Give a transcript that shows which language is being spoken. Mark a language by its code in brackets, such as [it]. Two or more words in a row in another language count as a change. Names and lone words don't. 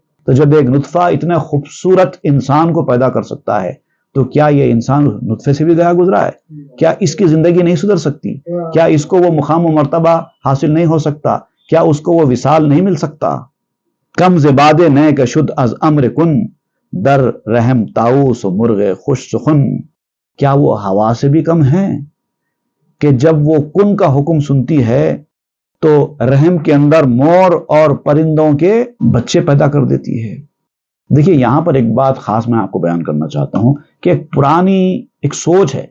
[ur] تو جب ایک نطفہ اتنا خوبصورت انسان کو پیدا کر سکتا ہے، تو کیا یہ انسان نطفے سے بھی گیا گزرا ہے؟ کیا اس کی زندگی نہیں سدھر سکتی؟ کیا اس کو وہ مقام و مرتبہ حاصل نہیں ہو سکتا؟ کیا اس کو وہ وصال نہیں مل سکتا؟ [fa] کم زباد نئے کا شد از امر کن، در رحم طاؤس و مرغ خوش سخن۔ [ur] کیا وہ ہوا سے بھی کم ہے کہ جب وہ کن کا حکم سنتی ہے تو رحم کے اندر مور اور پرندوں کے بچے پیدا کر دیتی ہے؟ دیکھیے یہاں پر ایک بات خاص میں آپ کو بیان کرنا چاہتا ہوں کہ ایک پرانی ایک سوچ ہے۔